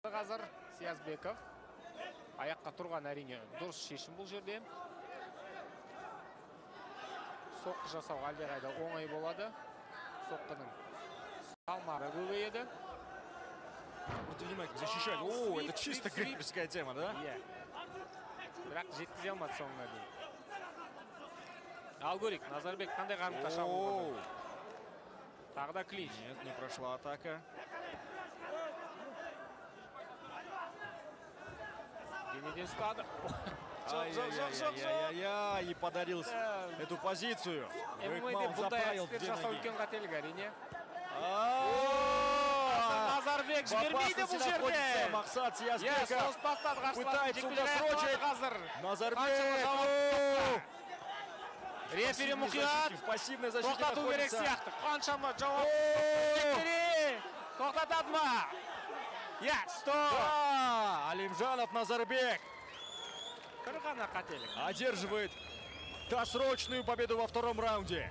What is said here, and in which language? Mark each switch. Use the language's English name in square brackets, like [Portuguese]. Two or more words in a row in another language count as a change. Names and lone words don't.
[Kazakh] Қазір Сиязбеков аяққа тұрған, әрине дұрыс шешім бұл жерде. Соққы жасау әлдеқайда оңай болады. Соққының салмағы көбейеді. [Russian] Внимательно защищает. О, это чисто грипперская тема, да? [Kazakh] Бірақ жеткізе алмады соңына дейін. Ал көрейік, Назарбек қандай қарымта шабуыл болды. Тағы да клинч. [Russian] Нет, не прошла атака. [Kazakh] Денеден ұстады. [Russian] Ай-яй-яй-яй-яй, и подарил эту позицию. [Kazakh] ММА-де бұндай әдістер жасау үлкен қателік, әрине. Назарбек жібермейді бұл жерде. [Russian] Мақсат Сиязбеков пытается удосрочить. [Kazakh] Назарбек. Рефери мұқият. Тоқтату керек сияқты. Қаншама жауап. Тоқтатады ма? [Russian] Стоп. Алимжанов Назарбек одерживает досрочную победу во втором раунде.